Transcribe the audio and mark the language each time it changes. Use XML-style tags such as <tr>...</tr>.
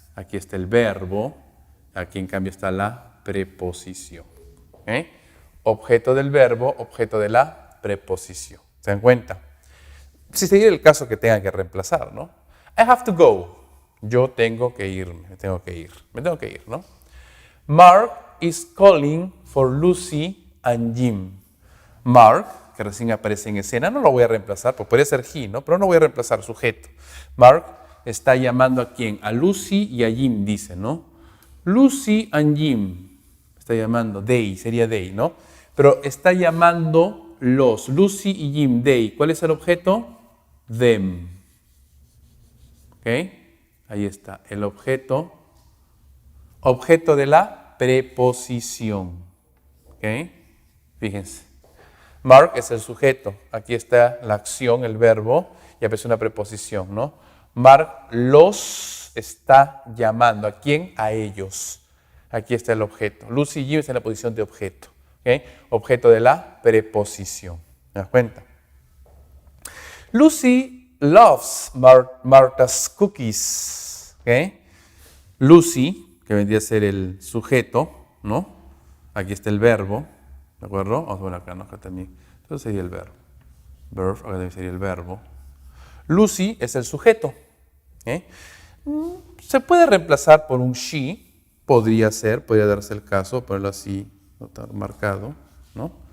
<es>Aquí está el verbo, aquí en cambio está la preposición. ¿Okay? Objeto del verbo, objeto de la preposición. ¿Se dan cuenta? Si se diera el caso que tengan que reemplazar, ¿no?</es> <en>I have to go.</en> <es>Yo tengo que irme, me tengo que ir, ¿no?</es> <en>Mark is calling for Lucy and Jim.</en> <es>Mark, que recién aparece en escena, no lo voy a reemplazar, pues podría ser he, ¿no? Pero no voy a reemplazar sujeto. Mark está llamando a quién? A Lucy y a Jim, dice, ¿no? Lucy and Jim. Está llamando, they, sería they, ¿no? Pero está llamando los, Lucy y Jim, they. ¿Cuál es el objeto? Them. ¿Ok? Ahí está, el objeto de la preposición. ¿Ok? Fíjense. Mark es el sujeto. Aquí está la acción, el verbo, y aparece una preposición, ¿no? Mark los está llamando. ¿A quién? A ellos. Aquí está el objeto. Lucy y Jim están en la posición de objeto. ¿Ok? Objeto de la preposición. ¿Me das cuenta?</es> <en>Lucy loves Martha's cookies.</en> <es>¿Ok? Lucy, que vendría a ser el sujeto, ¿no? Aquí está el verbo. ¿De acuerdo? Vamos a poner acá, ¿no? Acá también. Entonces sería el verbo. Verb, acá también sería el verbo. Lucy es el sujeto. Se puede reemplazar por un she. Podría darse el caso, ponerlo así, marcado, ¿no?</es>